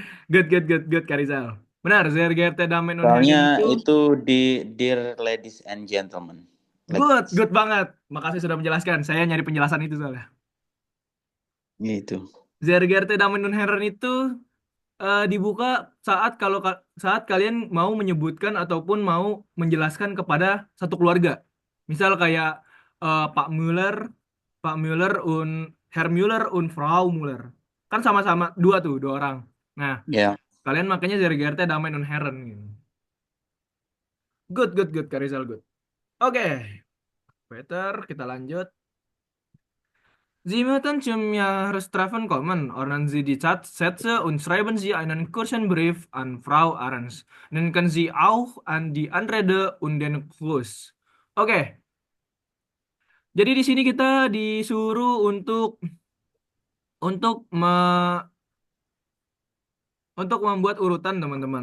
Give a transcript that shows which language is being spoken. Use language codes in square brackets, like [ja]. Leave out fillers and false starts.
[en] Good, [de] Karizal. [id] Benar, [de] sehr geehrte Damen und Herren [id] Soalnya itu itu di [en] Dear Ladies and Gentlemen. Good [id] banget. Makasih sudah menjelaskan. Saya nyari penjelasan itu soalnya. Gitu. [de] Zergerte Damen und Herren [id] itu dibuka saat kalian mau menyebutkan ataupun mau menjelaskan kepada satu keluarga. Misal kayak Pak Müller [de] und Herr Müller und Frau Müller. [id] Kan sama-sama dua orang. Nah, Ya. kalian makanya [de] Zergerte Damen und Herren [id] gitu. [en] Good, [id] Kak Rizal, [en] good. [id] Oke, Peter, kita lanjut. [de] Sie möchten zum Jahrestreffen kommen. Ordnen Sie die Sätze und schreiben Sie einen kurzen Brief an Frau Ahrens. Denken Sie auch an die Anrede und den Gruß. [id] Oke, jadi di sini kita disuruh untuk me- untuk membuat urutan, teman-teman.